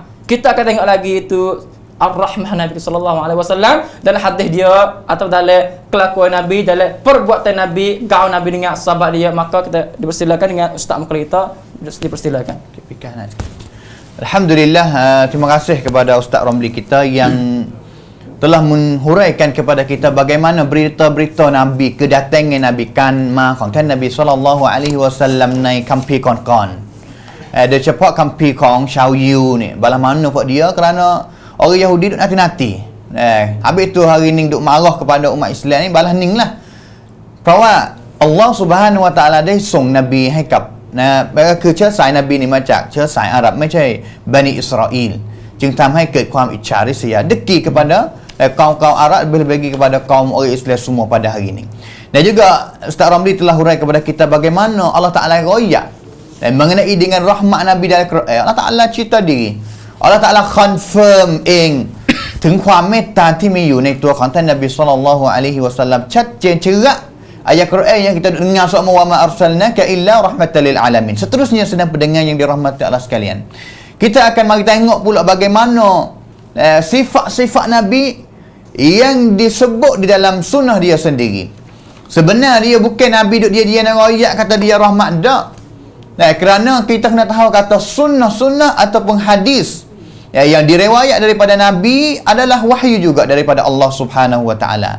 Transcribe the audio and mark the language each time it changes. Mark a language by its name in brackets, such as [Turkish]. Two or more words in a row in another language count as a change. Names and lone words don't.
[Malay] Kita akan tengok lagi itu ar-rahmah Nabi [Arabic] صلى الله عليه وسلم [Malay] dalam hadis dia atau dalam kelakuan Nabi, dalam perbuatan Nabi, gaul Nabi dengan sahabat dia. Maka kita dipersilakan dengan Ustaz Mukhtar kita, dipersilakan. Alhamdulillah, terima kasih kepada Ustaz Romli kita yang telah menghuraikan kepada kita bagaimana berita-berita Nabi, kedatangan Nabi kan ma [Thai] ของท่าน [Malay] Nabi [Arabic] صلى الله عليه وسلم [Thai] ในคัมภีร์ก่อนๆโดยเฉพาะคัมภีร์ของชาวยิวนี่ [Malay] bagaimana mana buat dia kerana orang Yahudi duk nanti-nanti. Habis tu hari ni duk marah kepada umat Islam ni, balas ning lah. [Thai] เพราะว่า Allah [Arabic] سبحانه وتعالى [Thai] ได้ส่งนบีให้กับก็คือเชื้อสายนบีนี่มาจากเชื้อสายอาหรับไม่ใช่บันิอิสราอีลจึงทำให้เกิดความอิจฉาริษยา [Malay] dengki kepada kaum-kaum Arab lebih-lebih kepada kaum orang Islam semua pada hari ini. Dan juga Ustaz Ramli telah hurai kepada kita bagaimana Allah Ta'ala royak mengenai dengan rahmat Nabi dalam Quran. Allah Ta'ala cerita diri, Allah Ta'ala confirm [Thai] เองถึงความเมตตาที่มีอยู่ในตัวของท่านนบีศ็อลลัลลอฮุอะลัยฮิวะซัลลัมชัดเจน [Malay] cerah ayat Quran yang kita dengar semua [Arabic] وما أرسلناك إلا رحمة للعالمين. [Malay] Seterusnya sedang pendengar yang dirahmati Allah sekalian, kita akan mari tengok pula bagaimana sifat-sifat Nabi yang disebut di dalam sunnah dia sendiri. Sebenarnya dia bukan Nabi duk dia nak royak kata dia rahmat dak. Kerana kita kena tahu kata sunnah-sunnah ataupun hadis yang direwayat daripada Nabi adalah wahyu juga daripada Allah [Arabic] سبحانه وتعالى.